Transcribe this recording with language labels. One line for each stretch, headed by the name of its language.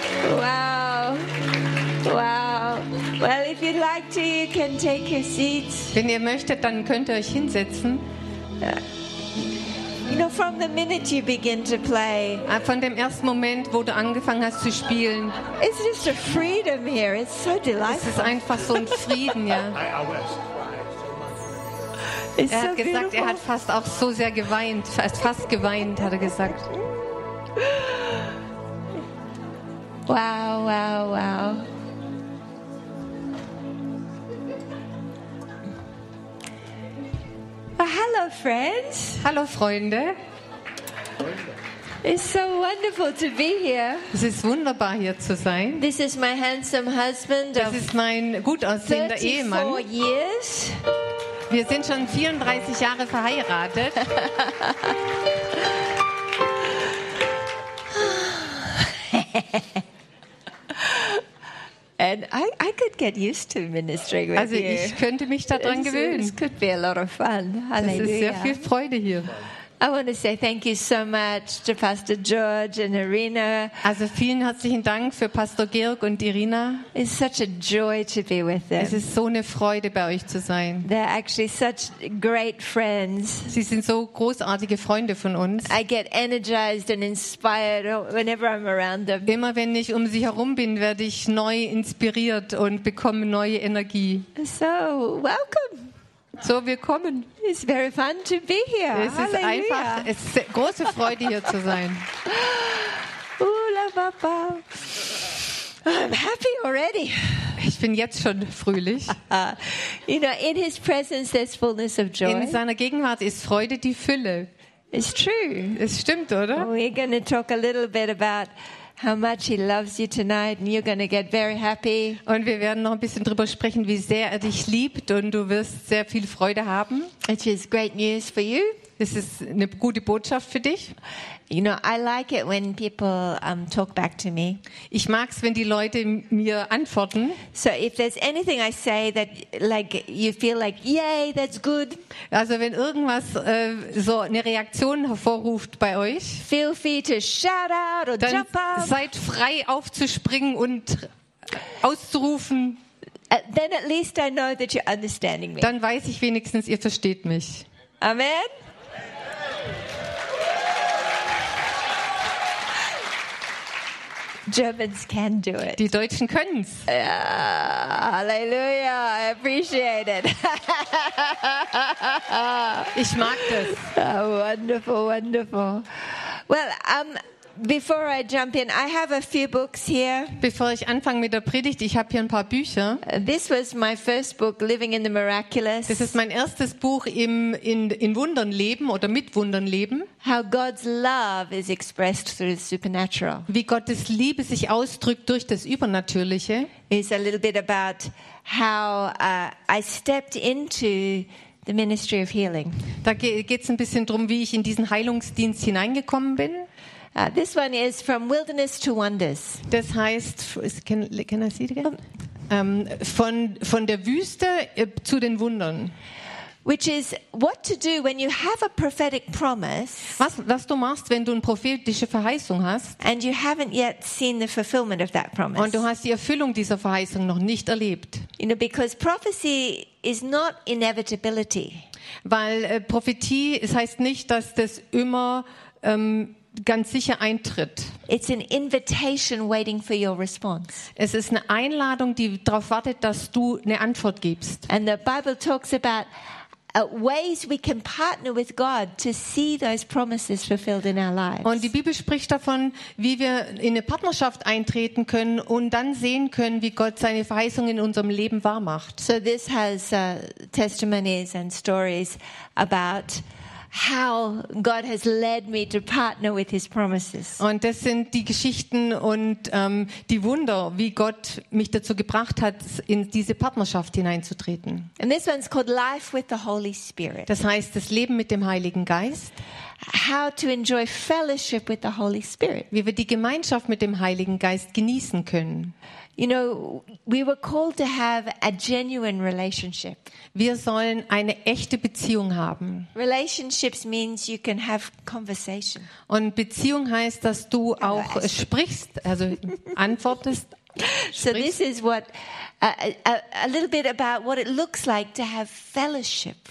English: Wow. Wow. Well, if you'd like to, you can take your seats.
German: Wenn ihr möchtet, dann könnt ihr euch hinsetzen.
English: You know, from the minute you begin to play,
German: von dem ersten Moment, wo du angefangen hast zu spielen,
English: it's just a freedom here. It's so delightful.
German: Es ist einfach so ein Frieden, ja.
English: It's
German: er hat gesagt,
English: beautiful.
German: Er hat fast auch so sehr geweint, fast geweint, hat er gesagt.
English: Wow, wow, wow. Hello, friends.
German: Hallo, Freunde.
English: It's so wonderful to be here.
German: Es ist wunderbar, hier zu sein.
English: This is my handsome husband.
German: Das ist mein gut aussehender Ehemann.
English: 34 years.
German: Wir sind schon 34 Jahre verheiratet.
English: And I could get used to ministering with
German: also
English: you.
German: Also ich könnte mich daran gewöhnen.
English: It could be a lot of fun. Halleluja.
German: Das ist sehr viel Freude hier.
English: I want to say thank you so much to Pastor George and Irina.
German: Also vielen herzlichen Dank für Pastor Georg und Irina.
English: It's such a joy to be with them.
German: Es ist so eine Freude, bei euch zu sein.
English: They're actually such great friends.
German: Sie sind so großartige Freunde von uns.
English: I get energized and inspired whenever I'm around them.
German: Immer wenn ich um sie herum bin, werde ich neu inspiriert und bekomme neue Energie.
English: So, welcome.
German: So, willkommen.
English: It's very fun to be here.
German: Es ist Halleluja. Einfach, es ist große Freude, hier zu sein.
English: Ula, Papa. I'm happy already.
German: Ich bin jetzt schon fröhlich.
English: You know, in his presence there's fullness of joy.
German: In seiner Gegenwart ist Freude die Fülle.
English: It's true.
German: Es stimmt, oder?
English: We're going to talk a little bit about how much he loves you tonight, and you're going to get very happy.
German: Und wir werden noch ein bisschen drüber sprechen, wie sehr er dich liebt, und du wirst sehr viel Freude haben.
English: It is great news for you.
German: Es ist eine gute Botschaft für dich.
English: You know, I like it when people talk back to me.
German: Ich mag's, wenn die Leute mir antworten.
English: So if there's anything I say that like you feel like, yay, that's good.
German: Also wenn irgendwas so eine Reaktion hervorruft bei euch.
English: Feel free to shout out or
German: dann
English: jump up.
German: Seid frei aufzuspringen und auszurufen.
English: Then at least I know that you're understanding me.
German: Dann weiß ich wenigstens, ihr versteht mich.
English: Amen. Germans can do it.
German: Die Deutschen können's.
English: Yeah, hallelujah, I appreciate it.
German: Ich mag das.
English: Oh, wonderful, wonderful. Well, before I jump in, I have a few books here.
German: Bevor ich anfange mit der Predigt, ich habe hier ein paar Bücher.
English: This was my first book, Living in the Miraculous.
German: Das ist mein erstes Buch im in Wundern leben oder mit Wundern leben.
English: How God's love is expressed through the supernatural.
German: Wie Gottes Liebe sich ausdrückt durch das Übernatürliche.
English: It's a little bit about how I stepped into the ministry of healing.
German: Da geht's ein bisschen drum, wie ich in diesen Heilungsdienst hineingekommen bin.
English: This one is From Wilderness to Wonders.
German: Das heißt,
English: can I see it again?
German: Von der Wüste zu den Wundern.
English: Which is what to do when you have a prophetic promise.
German: Was du machst, wenn du eine prophetische Verheißung hast.
English: And you haven't yet seen the fulfillment of that promise.
German: Und du hast die Erfüllung dieser Verheißung noch nicht erlebt.
English: You know, because prophecy is not inevitability.
German: Weil Prophetie, es heißt nicht, dass das immer ganz sicher eintritt.
English: It's an invitation waiting for your response.
German: Es ist eine Einladung, die darauf wartet, dass du eine Antwort gibst.
English: And the Bible talks about ways we can partner with God to see those promises fulfilled in our lives.
German: Und die Bibel spricht davon, wie wir in eine Partnerschaft eintreten können und dann sehen können, wie Gott seine Verheißungen in unserem Leben wahr macht.
English: So this has testimonies and stories about how God has led me to partner with his promises.
German: Und das sind die Geschichten und die Wunder, wie Gott mich dazu gebracht hat, in diese Partnerschaft hineinzutreten.
English: And this one's called Life with the Holy Spirit.
German: Das heißt das Leben mit dem Heiligen Geist.
English: How to enjoy fellowship with the Holy Spirit.
German: Wie wir die Gemeinschaft mit dem Heiligen Geist genießen können.
English: You know, we were called to have a genuine relationship.
German: Wir sollen eine echte Beziehung haben.
English: Relationships means you can have conversation.
German: Und Beziehung heißt, dass du auch sprichst, also antwortest.
English: So this is what a little bit about what it looks like to have fellowship.